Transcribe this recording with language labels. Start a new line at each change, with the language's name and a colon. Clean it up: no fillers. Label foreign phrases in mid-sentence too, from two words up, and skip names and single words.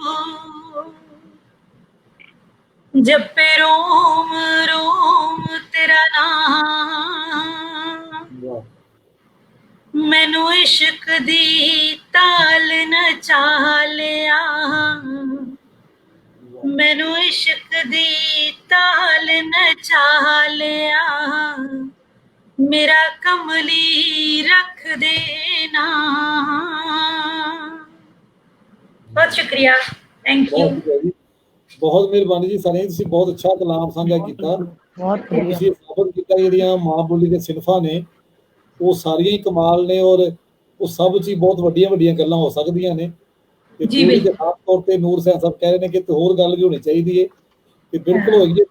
Punjabi: ਜਬ ਪੇ ਰੋਮ ਰੋਮ ਤੇਰਾ ਨਾਮ, ਮੈਨੂੰ ਇਸ਼ਕ ਦੀ ਤਾਲ ਨਚਾ ਲਿਆ, ਮੈਨੂੰ ਇਸ਼ਕ ਦੀ ਤਾਲ ਨਚਾ ਲਿਆ, ਮੇਰਾ ਕਮਲੀ ਰੱਖ ਦੇਣਾ।
Urdu: بہت شکریہ,
English: thank you.
Punjabi: ਬਹੁਤ ਮਿਹਰਬਾਨੀ ਜੀ ਸਾਨੀ, ਤੁਸੀਂ ਬਹੁਤ ਅੱਛਾ ਕਲਾਮ ਸਾਂਝਾ ਕੀਤਾ। ਤੁਸੀਂ ਸਾਬਤ ਕੀਤਾ ਜਿਹੜੀਆਂ ਮਾਂ ਬੋਲੀ ਦੇ ਸਿਨਫਾਂ ਨੇ ਉਹ ਸਾਰੀਆਂ ਹੀ ਕਮਾਲ ਨੇ, ਔਰ ਉਹ ਸਭ 'ਚ ਹੀ ਬਹੁਤ ਵੱਡੀਆਂ ਵੱਡੀਆਂ ਗੱਲਾਂ ਹੋ ਸਕਦੀਆਂ ਨੇ। ਤੇ ਜਿਹੜੀ ਖਾਸ ਤੌਰ ਤੇ ਨੂਰ ਸੈਨ ਸਾਹਿਬ ਕਹਿ ਰਹੇ ਨੇ ਕਿ ਹੋਰ ਗੱਲ ਵੀ ਹੋਣੀ ਚਾਹੀਦੀ ਹੈ, ਤੇ ਬਿਲਕੁਲ ਹੋਈ ਹੈ।